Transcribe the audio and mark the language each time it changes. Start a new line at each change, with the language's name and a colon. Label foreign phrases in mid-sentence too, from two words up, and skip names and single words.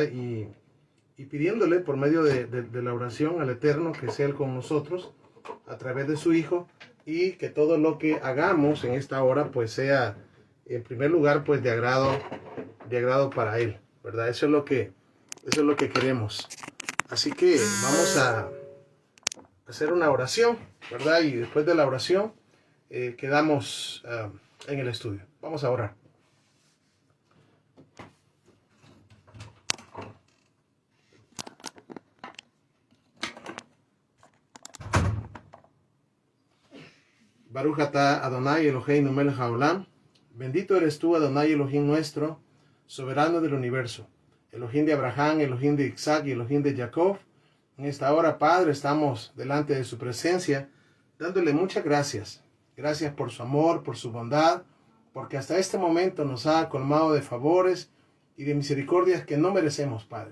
Spanish: Y pidiéndole por medio de la oración al Eterno que sea Él con nosotros a través de su Hijo, y que todo lo que hagamos en esta hora pues sea en primer lugar pues de agrado para Él, ¿verdad? Eso es lo que queremos. Así que vamos a hacer una oración, ¿verdad? Y después de la oración quedamos en el estudio. Vamos a orar.
Hebrew: ברוך אתה אדוני אלוהינו מלך העולם.
Spanish: Bendito eres tú, Adonai Elohim nuestro, soberano del universo. Elohim de Abraham, Elohim de Isaac y Elohim de Jacob. En esta hora, Padre, estamos delante de su presencia, dándole muchas gracias. Gracias por su amor, por su bondad, porque hasta este momento nos ha colmado de favores y de misericordias que no merecemos, Padre.